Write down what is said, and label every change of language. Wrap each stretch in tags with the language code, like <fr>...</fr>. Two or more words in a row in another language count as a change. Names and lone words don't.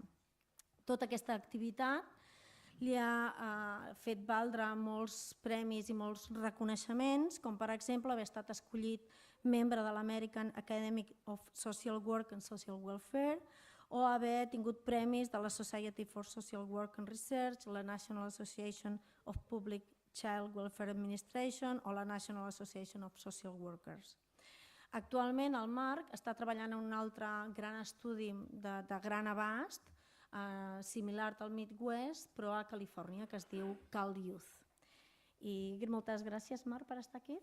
<ca>Tota aquesta activitat li ha fet valdre molts premis i molts reconeixements, com per exemple haver estat escollit membre de l'American Academy of Social Work and Social Welfare o haver tingut premis de la Society for Social Work and Research, la National Association of Public Child Welfare Administration o la National Association of Social Workers. Actualment el Marc està treballant en un altre gran estudi de gran abast, similar al Midwest, però a Califòrnia, que es diu Cal Youth. I moltes gràcies, Marc, per estar aquí.</ca>